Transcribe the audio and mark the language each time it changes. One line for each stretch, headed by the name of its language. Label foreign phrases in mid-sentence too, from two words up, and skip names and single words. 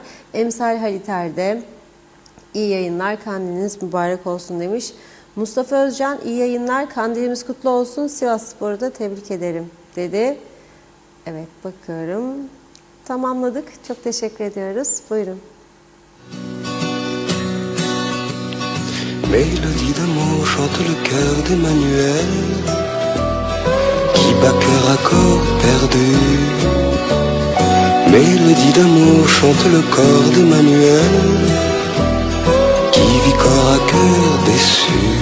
Turkish: Emsal Haliter de İyi yayınlar, kandiliniz mübarek olsun demiş. Mustafa Özcan, iyi yayınlar, kandilimiz kutlu olsun, Sivasspor'u da tebrik ederim dedi. Evet, bakıyorum. Tamamladık. Çok teşekkür ediyoruz. Buyurun.
French: Mélodie d'amour chante le cœur d'Emmanuel qui bat cœur à corps perdu. Mélodie d'amour chante le corps d'Emmanuel qui vit corps à cœur déçu.